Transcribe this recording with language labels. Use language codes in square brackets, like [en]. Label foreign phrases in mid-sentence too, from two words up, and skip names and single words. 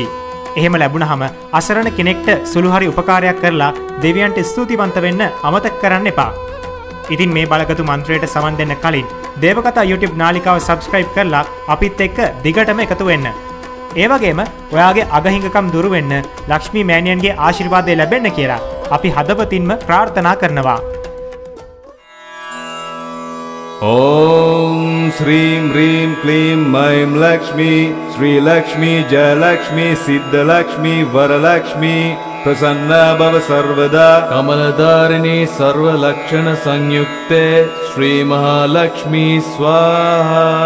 [si] එහෙම ලැබුණහම අසරණ කෙනෙක්ට සුළු හරි උපකාරයක් කරලා දෙවියන්ට ස්තුතිවන්ත වෙන්න අමතක කරන්න එපා. ඉතින් මේ බලගතු මන්ත්‍රයට සමන් දෙන්න කලින් දේවකතා YouTube නාලිකාව subscribe කරලා අපිත් එක්ක දිගටම එකතු වෙන්න. ඒ වගේම ඔයාගේ අගහිඟකම් දුරු වෙන්න ලක්ෂ්මී මෑණියන්ගේ ආශිර්වාදය ලැබෙන්න කියලා අපි හදවතින්ම ප්‍රාර්ථනා කරනවා. [sa] ॐ श्रीं ह्रीं क्लीं ऐं लक्ष्मी श्री लक्ष्मी जय लक्ष्मी सिद्ध लक्ष्मी वर लक्ष्मी प्रसन्न भव सर्वदा कमलधारिणी सर्व लक्षण संयुक्ते श्री महालक्ष्मी स्वाहा